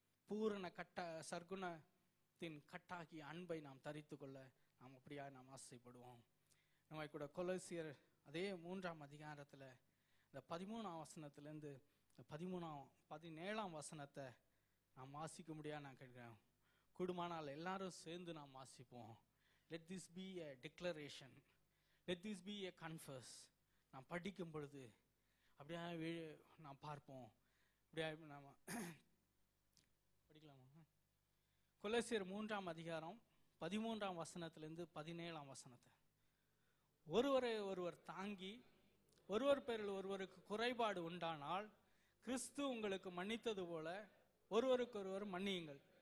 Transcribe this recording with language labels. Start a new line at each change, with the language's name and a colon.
Tamil: பூரண சர்க்குணத்தின் கட்டாகிய அன்பை நாம் தரித்து கொள்ள நாம் அப்படியா நாம் ஆசைப்படுவோம். நம்ம கூட கொலோசியர் அதே 3ஆம் அதிகாரத்தில் இந்த 13ஆம் வசனத்திலேருந்து இந்த 17ஆம் வசனத்தை நாம் வாசிக்க முடியாது நான் கேட்கிறேன். கூடுமானால் எல்லாரும் சேர்ந்து நாம் வாசிப்போம்.
English: Let this be a declaration. Let this be a confess.
Tamil: நாம் படிக்கும் பொழுது அப்படியே நாம் பார்ப்போம். அப்படியே நாம் படிக்கலாமா? கொலோசியர் 3ஆம் அதிகாரம் 13ஆம் வசனத்திலிருந்து 17ஆம் வசனத்தை. ஒருவரை ஒருவர் தாங்கி ஒருவர் பேரில் ஒருவருக்கு குறைபாடு உண்டானால் கிறிஸ்து உங்களுக்கு மன்னித்தது போல ஒருவருக்கு ஒருவர் மன்னியுங்கள்.